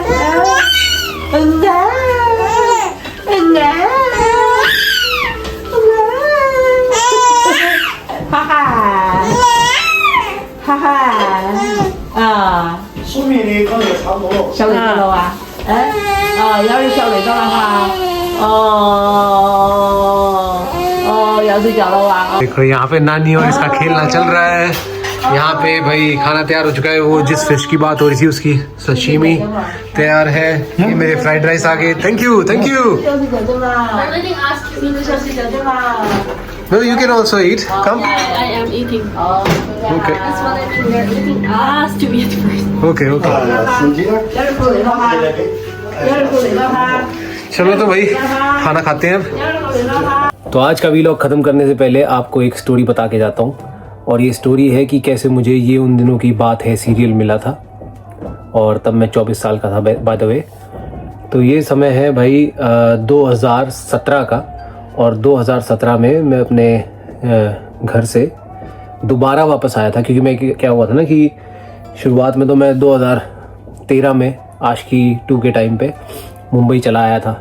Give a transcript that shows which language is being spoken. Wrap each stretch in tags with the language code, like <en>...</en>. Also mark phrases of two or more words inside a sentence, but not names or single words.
<zh>嗯啊，嗯啊，哈哈，哈哈，啊，书面的刚才差不多了。晓得了哇？哎，啊，要是晓得到了哈。哦，要睡觉了哇？</zh> <hi>देखो यहाँ पे नानी और इसका खेलना चल रहा है। यहाँ पे भाई खाना तैयार हो चुका है। वो जिस फिश की बात हो रही थी उसकी सशीमी तैयार है। ये मेरे फ्राइड राइस आ गए।</hi> <en>thank you thank you.</en> <zh>要睡觉对吗？你都想睡觉对吗？</zh> <en>No, you can also eat. Come. I am eating. Okay. That's what I mean. You're eating us to eat first. Okay okay.</en> <zh>手机呢？要是不累了哈，要是不累了哈，</zh> <hi>चलो तो भाई खाना खाते हैं अब।</hi> <zh>要是不累了哈。</zh> <hi>तो आज का वीलॉग ख़त्म करने से पहले आपको एक स्टोरी बता के जाता हूँ। और ये स्टोरी है कि कैसे मुझे ये उन दिनों की बात है सीरियल मिला था और तब मैं 24 साल का था</hi> <en>by the way.</en> <hi>तो ये समय है भाई 2017 का। और 2017 में मैं अपने घर से दोबारा वापस आया था क्योंकि मैं क्या हुआ था ना कि शुरुआत में तो मैं 2013 में आशिकी 2 के टाइम पे मुंबई चला आया था।</hi>